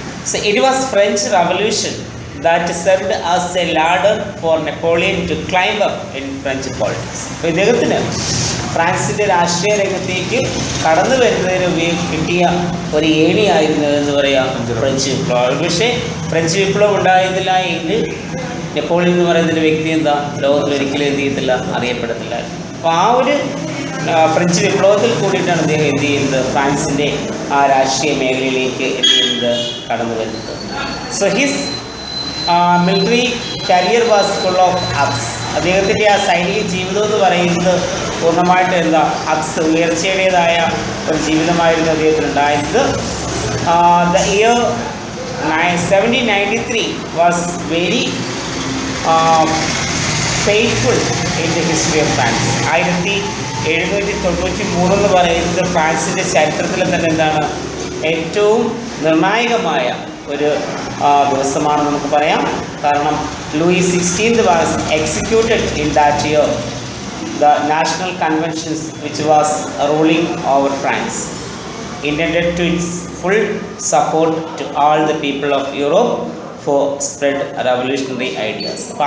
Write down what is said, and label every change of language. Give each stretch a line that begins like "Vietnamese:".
English: So it was French Revolution that served as a ladder for Napoleon to climb up in French politics.
Malayalam: അപ്പോൾ ഇദ്ദേഹത്തിന് ഫ്രാൻസിൻ്റെ രാഷ്ട്രീയ രംഗത്തേക്ക് കടന്നു വരുന്നതിന് കിട്ടിയ ഒരു ഏണിയായിരുന്നു എന്ന് പറയാം ഫ്രഞ്ച് വിപ്ലവം. പക്ഷേ ഫ്രഞ്ച് വിപ്ലവം ഉണ്ടായിരുന്നില്ല എങ്കിൽ നെപ്പോളിയൻ എന്ന് പറയുന്നൊരു വ്യക്തി ലോകത്തിൽ ഒരിക്കലും എന്ത് ചെയ്യത്തില്ല, അറിയപ്പെടത്തില്ല. അപ്പോൾ ആ ഒരു ഫ്രഞ്ച് വിപ്ലവത്തിൽ കൂടിയിട്ടാണ് അദ്ദേഹം എന്ത് ചെയ്യുന്നത്, ഫ്രാൻസിൻ്റെ ആ രാഷ്ട്രീയ മേഖലയിലേക്ക് എന്ത് ചെയ്യുന്നത്, കടന്നു വരുന്നത്.
English: So his military career was full of ups.
Malayalam: അദ്ദേഹത്തിൻ്റെ ആ സൈനിക ജീവിതം എന്ന് പറയുന്നത് പൂർണ്ണമായിട്ട് അപ്സ്, ഉയർച്ചയുടേതായ ഒരു ജീവിതമായിരുന്നു അദ്ദേഹത്തിനുണ്ടായിരുന്നത്.
English: The year 1793 was very painful in the history of France.
Malayalam: 1793 എന്ന് പറയുന്നത് ഫ്രാൻസിൻ്റെ ചരിത്രത്തിൽ തന്നെ ഏറ്റവും നിർണായകമായ ഒരു ദിവസമാണ് നമുക്ക് പറയാം. കാരണം
English: Louis 16 was executed in that year the national conventions which was ruling over France, intended to its full support to all the people of Europe for spread revolutionary ideas.